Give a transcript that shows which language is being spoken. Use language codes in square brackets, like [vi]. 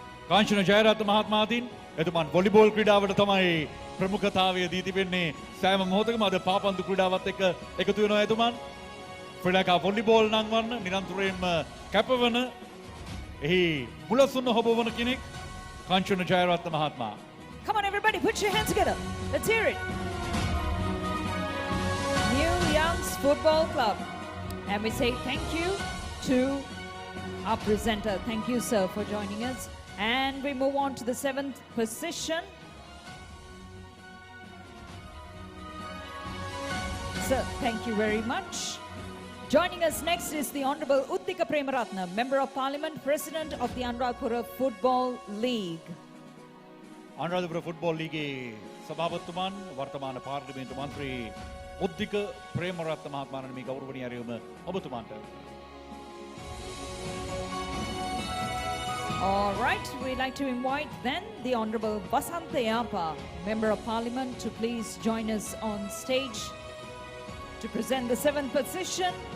[si] කාංචන ජයරත්න මහත්මයාටින් එතුමන් වොලිබෝල් ක්‍රීඩාවට තමයි ප්‍රමුඛතාවය දී තිබෙන්නේ සෑම මොහොතකම අද පාපන්දු ක්‍රීඩාවත් එක්ක එකතු වෙනවා එතුමන් ශ්‍රී ලංකා වොලිබෝල් නංවන්න නිරන්තරයෙන්ම කැපවන එහි මුලසුන්න හොබවන කෙනෙක් කාංචන ජයරත්න මහත්මයා. [en] Come on everybody, put your hands together. Let's hear it. New Young's Football Club. And we say thank you to our presenter. Thank you, sir, for joining us. And we move on to the 7th position. Sir, thank you very much. Joining us next is the Honorable Uttika Premaratna, Member of Parliament, President of the Anuradhapura Football League. [si] Anuradhapura football ලීගේ සභාපතිතුමන් වර්තමාන පාර්ලිමේන්තු මන්ත්‍රී උද්දික ප්‍රේමරත්න මහත්මයාණන් මේ ගෞරවනීය ඇරයුම ඔබතුමාට. [en] All right, we'd like to invite then the Honorable Vasantha Yapa, Member of Parliament, to please join us on stage to present the 7th position.